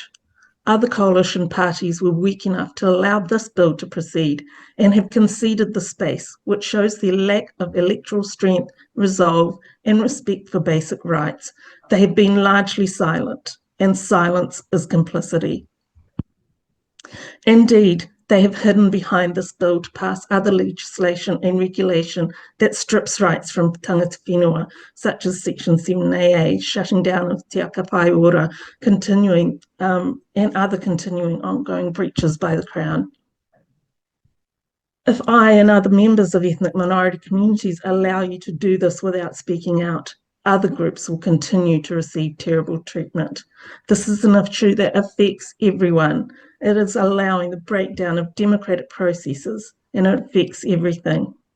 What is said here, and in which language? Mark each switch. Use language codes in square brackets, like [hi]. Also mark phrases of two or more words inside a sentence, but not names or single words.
[en] Other coalition parties were weak enough to allow this bill to proceed and have conceded the space, which shows their lack of electoral strength, resolve, and respect for basic rights. They have been largely silent, and silence is complicity. Indeed, they have hidden behind this bill to pass other legislation and regulation that strips rights from [mi] tangata whenua, [en] such as Section 7AA, shutting down of [mi] te akapai ora, [en] continuing and other continuing ongoing breaches by the Crown. If I and other members of ethnic minority communities allow you to do this without speaking out, other groups will continue to receive terrible treatment. This is an issue that affects everyone. It is allowing the breakdown of democratic processes, and it affects everything.